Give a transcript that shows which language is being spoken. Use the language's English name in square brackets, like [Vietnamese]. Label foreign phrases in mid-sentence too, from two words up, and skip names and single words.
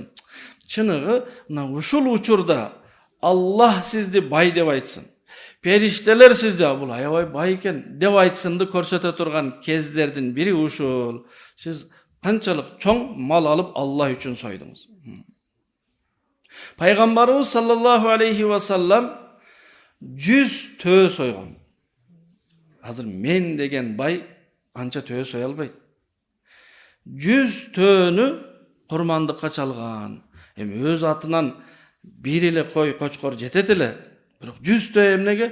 [Kyrgyz] Чыныгы мына ушул учурда Аллах сизди бай деп айтсын. Периштелер сизди бул аябай бай экен деп айтсынды көрсөтө турган кездердин бири ушул. Сиз канчалык чоң мал алып Аллах үчүн сойдуңуз. Пайгамбарыбыз [Arabic] صلى الله عليه وسلم [Kyrgyz] 100 төө сойгон. Азыр мен деген бай анча төө сой албайт. 100 төөнү курмандыкка чалган. Эми өз атынан бир эле кой, кочкор жетет эле. Бирок 100 төө эмнеге?